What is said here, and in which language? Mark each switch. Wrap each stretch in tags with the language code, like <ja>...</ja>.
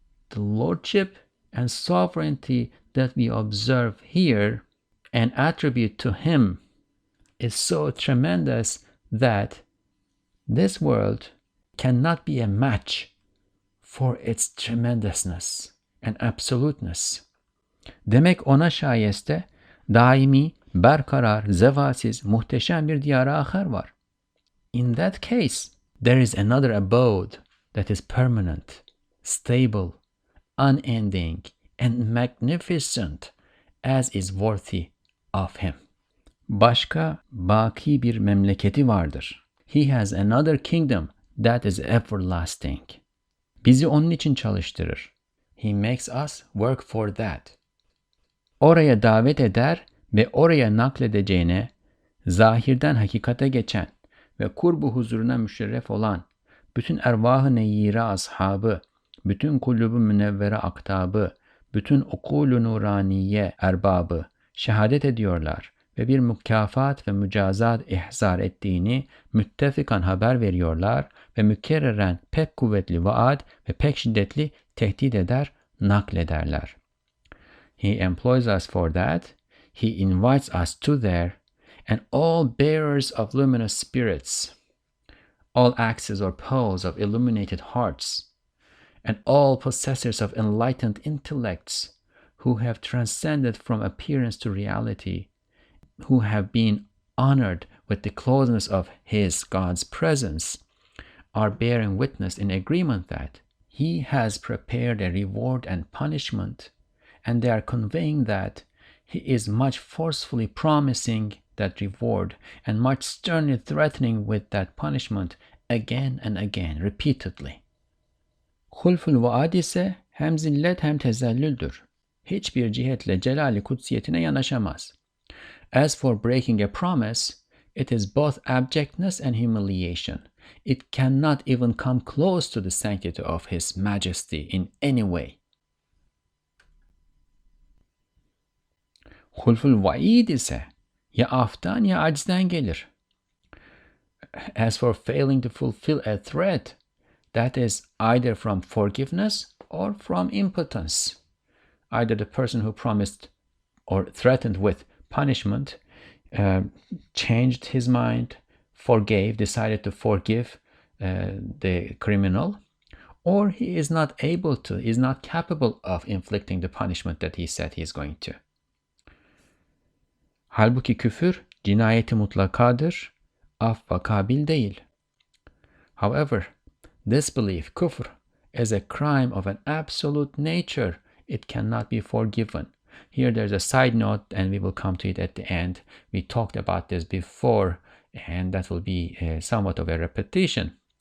<en>The lordship and sovereignty that we observe here and attribute to him is so tremendous that this world cannot be a match for its tremendousness and absoluteness.</en> <tr>Demek ona şayeste daimi, berkarar, zevalsiz, muhteşem bir diyara ahar var.</tr> <en>In that case, there is another abode that is permanent, stable, unending, and magnificent, as is worthy of him.</en> <tr>Başka, baki bir memleketi vardır.</tr> <en>He has another kingdom that is everlasting.</en> <tr>Bizi onun için çalıştırır.</tr> <en>He makes us work for that.</en> <tr>Oraya davet eder ve oraya nakledeceğine, zahirden hakikate geçen ve kurbu huzuruna müşerref olan, bütün ervah-ı neyyire ashabı, bütün kulübü münevvere aktabı, bütün ukul-u nuraniye erbabı şehadet ediyorlar ve bir mükafat ve mücazat ihzar ettiğini müttefikan haber veriyorlar ve mükerreren pek kuvvetli vaat ve pek şiddetli tehdit eder, naklederler.</tr> <en>He employs us for that. He invites us to there, and all bearers of luminous spirits, all axes or poles of illuminated hearts, and all possessors of enlightened intellects who have transcended from appearance to reality, who have been honored with the closeness of his, God's presence, are bearing witness in agreement that he has prepared a reward and punishment, and they are conveying that he is much forcefully promising that reward and much sternly threatening with that punishment again and again, repeatedly.</en> <tr>Hulful vaad ise hem zillet hem tezellüldür. Hiçbir cihetle celali kutsiyetine yanaşamaz.</tr> <en>As for breaking a promise, it is both abjectness and humiliation. It cannot even come close to the sanctity of his majesty in any way.</en> <tr>Hulful vaid ise ya aftan ya acizden gelir.</tr> <en>As for failing to fulfill a threat, that is either from forgiveness or from impotence. Either the person who promised or threatened with punishment changed his mind, decided to forgive the criminal, or he is not able to, is not capable of inflicting the punishment that he said he is going to.</en> <tr>Halbuki küfür cinayeti mutlakadır, affa kabil değil.</tr> <en>However, disbelief, kufr, is a crime of an absolute nature. It cannot be forgiven. Here there's a side note, and we will come to it at the end. We talked about this before, and that will be somewhat of a repetition.</en>